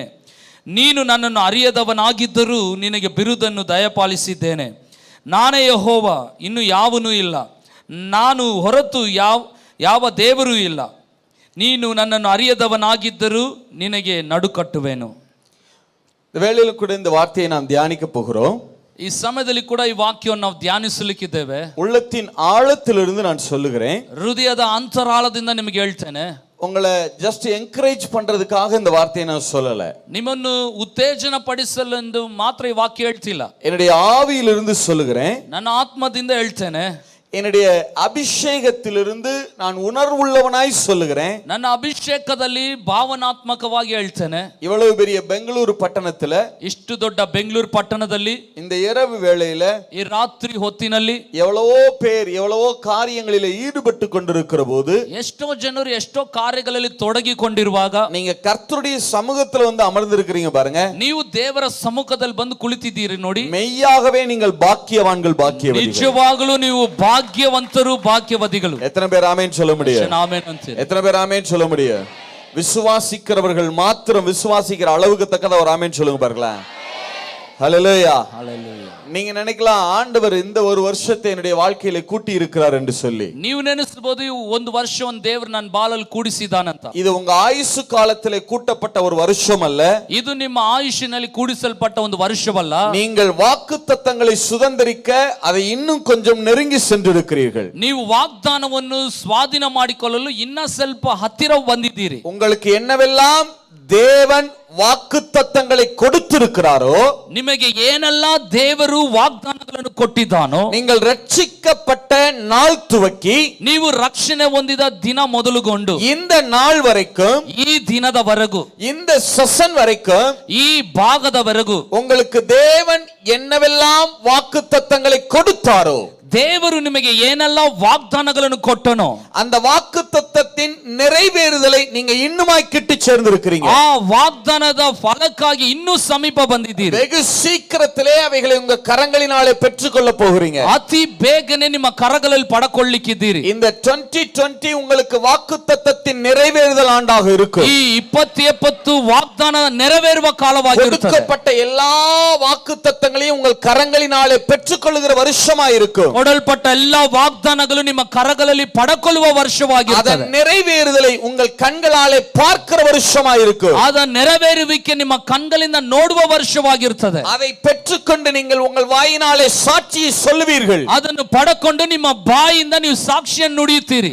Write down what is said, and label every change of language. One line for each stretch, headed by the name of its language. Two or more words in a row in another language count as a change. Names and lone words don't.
Kannada: ನೀನು ನನ್ನನ್ನು ಅರಿಯದವನಾಗಿದ್ದರೂ ನಿನಗೆ ಬಿರುದನ್ನು ದಯಪಾಲಿಸಿದ್ದೇನೆ. ನಾನೇ ಯೆಹೋವ, ಇನ್ನು ಯಾವನೂ ಇಲ್ಲ, ನಾನು ಹೊರತು ಯಾವ ದೇವರೂ ಇಲ್ಲ. ನೀನು ನನ್ನನ್ನು ಅರಿಯದವನಾಗಿದ್ದರೂ ನಿನಗೆ ನಡುಕಟ್ಟುವೆನು.
Tamil: வேளையில கூட இந்த வார்த்தையை நாம் தியானிக்க போகிறோம்.
Kannada: ಈ ಸಮಯದಲ್ಲಿ ಕೂಡ ಈ ವಾಕ್ಯವನ್ನು ನಾವು ಧ್ಯಾನಿಸಲಿಕ್ಕಿದ್ದೇವೆ.
Tamil: உள்ளத்தின் ஆழத்திலிருந்து நான் சொல்லுகிறேன்,
Kannada: ಹೃದಯದ ಅಂತರಾಳದಿಂದ ನಿಮಗೆ ಹೇಳ್ತೇನೆ.
Tamil: உங்களை
English: just encourage
Tamil: பண்றதுக்காக இந்த வார்த்தையை நான் சொல்லல,
Kannada: ನಿಮ್ಮನ್ನು ಉತ್ತೇಜನ ಪಡಿಸಲೆಂದು ಮಾತ್ರ ಈ ವಾಕ್ಯ ಹೇಳ್ತಿಲ್ಲ.
Tamil: என்னுடைய ஆவியிலிருந்து சொல்லுகிறேன்,
Kannada: ನನ್ನ ಆತ್ಮದಿಂದ ಹೇಳ್ತೇನೆ.
Tamil: என்னுடைய அபிஷேகத்திலிருந்து நான் உணர்வுள்ளவனாய் சொல்லுகிறேன்.
Kannada: ನನ್ನ ಅಭಿಷೇಕದಲ್ಲಿ ಭಾವನಾತ್ಮಕವಾಗಿ ಹೇಳ್ತೇನೆ.
Tamil: இவ்வளவு பெரிய பெங்களூரு பட்டணத்துல,
Kannada: ಇಷ್ಟು ದೊಡ್ಡ ಬೆಂಗಳೂರು ಪಟ್ಟಣದಲ್ಲಿ
Tamil: இந்த இரவு வேளையில,
Kannada: ಈ ರಾತ್ರಿ ಹೊತ್ತಿನಲ್ಲಿ
Tamil: எவ்வளவோ பேர் எவ்வளவோ காரியங்களில் ஈடுபட்டு கொண்டிருக்கிற போது,
Kannada: ಎಷ್ಟೋ ಜನರು ಎಷ್ಟೋ ಕಾರ್ಯಗಳಲ್ಲಿ ತೊಡಗಿಕೊಂಡಿರುವಾಗ
Tamil: நீங்க கர்த்தருடைய சமூகத்துல வந்து அமர்ந்திருக்கிறீங்க பாருங்க,
Kannada: ನೀವು ದೇವರ ಸಮ್ಮುಖದಲ್ಲಿ ಬಂದು ಕುಳಿತಿದ್ದೀರಿ ನೋಡಿ.
Tamil: மெய்யாகவே நீங்கள் பாக்கியவான்கள், பாக்கியவதிகள்.
Kannada: ನಿಜವಾಗಲೂ ನೀವು ಭಾಗ್ಯವಂತರು, ಭಾಗ್ಯವದಿಗಳು.
Tamil: எத்தனை பேர் ஆமென் சொல்ல முடியும்? எத்தனை பேர் ஆமென் சொல்ல முடியும்? விசுவாசிக்கிறவர்கள் மாத்திரம் விசுவாசிக்கிற அளவுக்கு தக்கத ஒரு ஆமென் சொல்லுங்க பாருங்களேன். ஹல்லேலூயா. நீங்க நினைக்கலாம், ஆண்டவர் இந்த ஒரு வருஷத்தை என்னுடைய வாழ்க்கையில கூட்டி இருக்கிறார் என்று சொல்லி.
Kannada: ನೀವು ನೆನೆಸಬಹುದು, ಒಂದು ವರ್ಷವನ್ನು ದೇವರು ನನ್ನ ಬಾಳಲ್ಲಿ ಕೂಡಿಸಿದಾನಂತ.
Tamil: இது உங்க ஆயுசு காலத்திலே கூட்டப்பட்ட ஒரு வருஷம் அல்ல.
Kannada: ಇದು ನಿಮ್ಮ ಆಯುಷ್ಯನಲ್ಲಿ ಕೂಡಿಸಲ್ಪಟ್ಟ ಒಂದು ವರ್ಷವಲ್ಲ.
Tamil: நீங்கள் வாக்குத்தத்தங்களை சுதந்தரிக்க அதை இன்னும் கொஞ்சம் நெருங்கி சென்றிருக்கிறீர்கள்.
Kannada: ನೀವು ವಾಗ್ದಾನವನ್ನು ಸ್ವಾಧೀನ ಮಾಡಿಕೊಳ್ಳಲು ಇನ್ನ ಸ್ವಲ್ಪ ಹತ್ತಿರ ಬಂದಿದ್ದೀರಿ.
Tamil: உங்களுக்கு என்னவெல்லாம் தேவன் வாக்குத்தத்தங்களை கொடுத்திருக்கிறாரோ,
Kannada: ನಿಮಗೆ ಏನೆಲ್ಲ ದೇವರು ವಾಗ್ದಾನಗಳನ್ನು ಕೊಟ್ಟಿದ್ದಾನೋ,
Tamil: நீங்கள் ரட்சிக்கப்பட்ட நாள் துவக்கி
Kannada: ನೀವು ರಕ್ಷಣೆ ಹೊಂದಿದ ದಿನ ಮೊದಲುಗೊಂಡು
Tamil: இந்த நாள் வரைக்கும்,
Kannada: ಈ ದಿನದವರೆಗೂ,
Tamil: இந்த செஷன் வரைக்கும்,
Kannada: ಈ ಭಾಗದವರೆಗೂ
Tamil: உங்களுக்கு தேவன் என்னவெல்லாம் வாக்குத்தத்தங்களை கொடுத்தாரோ,
Kannada: ದೇವರು ನಿಮಗೆ ಏನೆಲ್ಲ ವಾಗ್ದಾನಗಳನ್ನು ಕೊಟ್ಟನೋ
Tamil: அந்த வாக்குத்தத்தத்தின் நிறைவேறுதலை நீங்க இன்னுமாய் கிட்டி சேர்ந்திருக்கிறீங்க.
Kannada: ಆ ವಾಗ್ದಾನದ ಫಲಕ್ಕಾಗಿ ಇನ್ನೂ ಸಮೀಪ ಬಂದಿದ್ದೀರಿ.
Tamil: வெகு சீக்கிரத்திலே அவைகளை உங்க கரங்களினாலே பெற்றுக்கொள்ள போகிறீங்க.
Kannada: ಅತಿ ಬೇಗನೆ ನಿಮ್ಮ ಕರಗಳಲ್ಲಿ ಪಡಕೊಳ್ಳಿಕ್ಕಿದ್ದೀರಿ.
Tamil: இந்த 2020 உங்களுக்கு வாக்குத்தத்தத்தின் நிறைவேறுதல் ஆண்டாக இருக்கும்.
Kannada: ಈ 2020 ವಾಗ್ದಾನ ನೆರವೇರುವ ಕಾಲವಾಗಿರುತ್ತದೆ.
Tamil: கொடுக்கப்பட்ட எல்லா வாக்குத்தத்தங்களையும் உங்கள் கரங்களினாலே பெற்றுக்கொள்ளுகிற வருஷமாய் இருக்கும்.
Kannada: ಕೊಡಲ್ಪಟ್ಟ ಎಲ್ಲಾ ವಾಗ್ದಾನಗಳು ನಿಮ್ಮ ಕರಗಳಲ್ಲಿ ಪಡಕೊಳ್ಳುವ ವರ್ಷವಾಗಿರುತ್ತದೆ.
Tamil: ಅದರ நிறைவேறுதலை உங்கள் கண்களாலே பார்க்கிற வருஷமாய் இருக்கும்.
Kannada: ಅದರ ನೆರವೇರುವಿಕೆ ನಿಮ್ಮ ಕಣ್ಗಳಿಂದ ನೋಡುವ ವರ್ಷವಾಗಿರುತ್ತದೆ.
Tamil: அதை பெற்றுக்கொண்டு நீங்கள் உங்கள் வாயினாலே சாட்சியை சொல்லுவீர்கள்.
Kannada: ಅದನ್ನು ಪಡಕೊಂಡು ನಿಮ್ಮ ಬಾಯಿಂದ ನೀವು ಸಾಕ್ಷಿಯನ್ನು ನುಡಿಯುತ್ತೀರಿ.